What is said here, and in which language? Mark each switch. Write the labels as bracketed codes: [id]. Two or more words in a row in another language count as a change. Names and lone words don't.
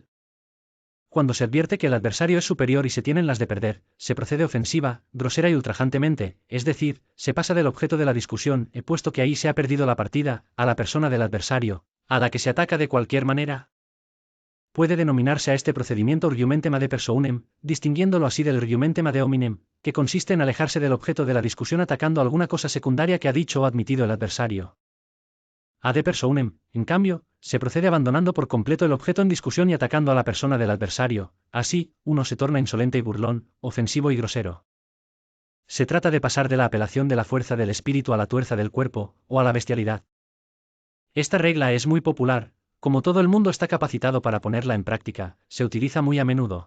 [es] Cuando se advierte que el adversario es superior y se tienen las de perder, se procede ofensiva, grosera y ultrajantemente, es decir, se pasa del objeto de la discusión, puesto que ahí se ha perdido la partida, a la persona del adversario, a la que se ataca de cualquier manera. Puede denominarse a este procedimiento [la] argumentum ad personam, [es] distinguiéndolo así del [la] argumentum ad hominem, [es] que consiste en alejarse del objeto de la discusión atacando alguna cosa secundaria que ha dicho o admitido el adversario. [la] Ad personam, [es] en cambio, se procede abandonando por completo el objeto en discusión y atacando a la persona del adversario, así, uno se torna insolente y burlón, ofensivo y grosero. Se trata de pasar de la apelación de la fuerza del espíritu a la tuerza del cuerpo, o a la bestialidad. Esta regla es muy popular, como todo el mundo está capacitado para ponerla en práctica, se utiliza muy a menudo.